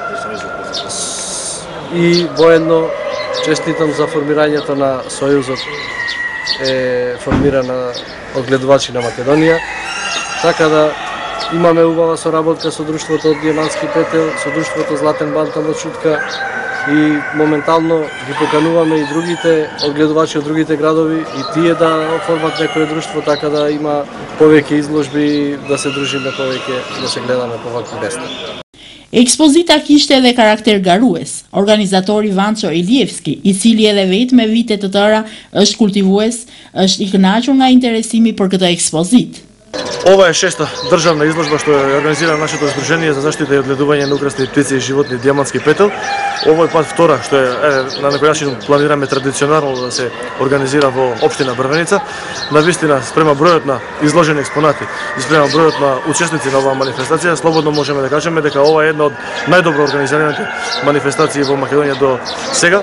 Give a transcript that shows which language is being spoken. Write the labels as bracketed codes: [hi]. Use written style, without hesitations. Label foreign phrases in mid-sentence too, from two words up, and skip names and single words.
[mk] и воедно честитам за формирањето на Сојузот, е формирана од гледувачи на Македонија, така да имаме убава соработка со друштвото од Диамански Петел, со друштвото Златен Бантам од Шутка и моментално ги покануваме и другите одгледувачи од другите градови и тие да оформат некое друштво, така да има повеќе изложби, да се дружиме повеќе, да се гледаме по вакви места. [sq] Ekspozita kishte edhe karakter garues. Organizatori Vanco Ilievski, i cili edhe vetë me vite të tëra është kultivues, është I kënaqur nga interesimi për këtë ekspozitë. [mk] Ова е шеста државна изложба што ја организира нашето Сдружение за заштита и одгледување на украсни птици и животни Диамански Петел. Овој пат втора што е на некој начин планираме традиционално да се организира во општина Брвеница. Навистина спрема бројот на изложени експонати и спрема бројот на учесници на оваа манифестација, слободно можеме да кажеме дека ова е една од најдобро организираните манифестации во Македонија до сега.